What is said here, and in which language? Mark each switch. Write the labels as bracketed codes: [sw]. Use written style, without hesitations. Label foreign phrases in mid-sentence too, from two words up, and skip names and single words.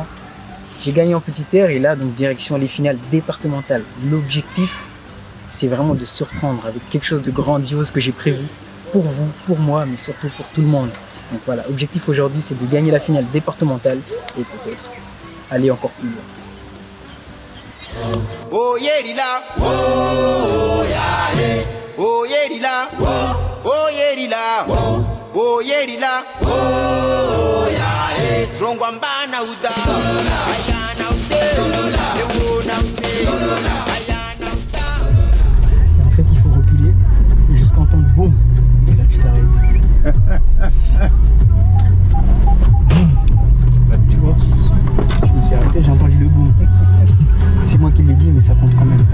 [fr] J'ai gagné en petite terre et là, donc direction les finales départementales. L'objectif, c'est vraiment de surprendre avec quelque chose de grandiose que j'ai prévu pour vous, pour moi, mais surtout pour tout le monde. Donc voilà, l'objectif aujourd'hui, c'est de gagner la finale départementale et peut-être aller encore plus loin. [en] Oh yeah, oh yeah, oh yeah, oh yeah, oh yeah, oh yeah, Trongwambana uda, ayana ude, leona ude, ayana uda. [fr] En fait, il faut reculer jusqu'à entendre boum, et là tu t'arrêtes. Tu vois, je me suis arrêté, j'ai entendu le boum. C'est moi qui l'ai dit, mais ça compte quand même.